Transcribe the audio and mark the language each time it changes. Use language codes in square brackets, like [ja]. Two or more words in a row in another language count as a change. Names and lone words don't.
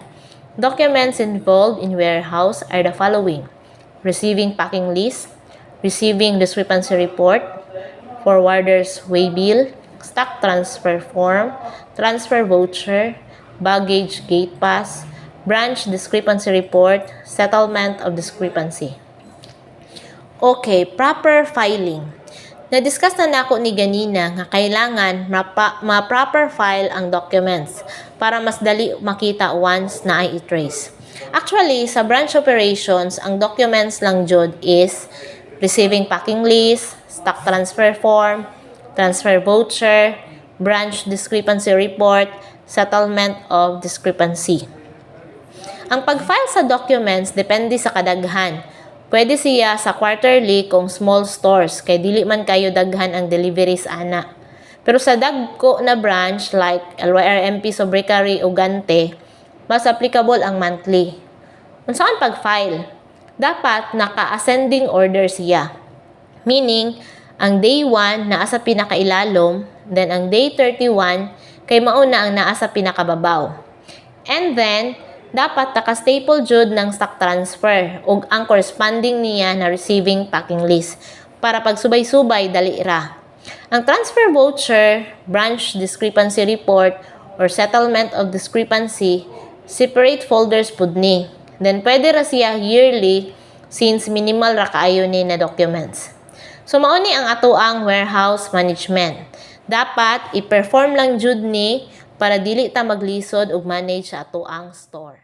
[en] Documents involved in warehouse are the following: receiving packing list, receiving discrepancy report, forwarder's waybill, stock transfer form, transfer voucher, baggage gate pass, branch discrepancy report, settlement of discrepancy. Okay, proper filing. [ceb] Na-discuss na nako ni ganina nga kailangan ma- [en] proper file [ceb] ang documents para mas dali makita once na ay i-trace. [en] Actually, [ceb] sa [en] branch operations, [ceb] ang documents lang jud is [en] receiving packing list, stock transfer form, transfer voucher, branch discrepancy report, settlement of discrepancy. [ceb] Ang pag-file sa documents depende sa kadaghan. Pwede siya sa quarterly kung [en] small stores, [ceb] kay dili man kayo daghan ang deliveries ana. Pero sa dagko na branch like LYRMP, Sobrecarry o Gante, mas applicable ang monthly. Unsaon pag-file? Dapat naka- [en] ascending order [ceb] siya. Meaning, ang day 1 naa sa pinakailalom, then ang day 31 kay mauna ang naa sa pinakababaw. [en] And then, [ceb] dapat naka-staple jud ng [en] stock transfer [ceb] ug ang corresponding niya na [en] receiving packing list [ceb] para pag subay-subay dali ra. Ang [en] transfer voucher, branch discrepancy report, or settlement of discrepancy, separate folders [ceb] pud ni. Then pwede ra siya yearly since minimal ra kaayo ni na documents. So mao ni ang atoang warehouse management. Dapat i-perform lang jud ni para dili ta maglisod ug manage sa atoang store.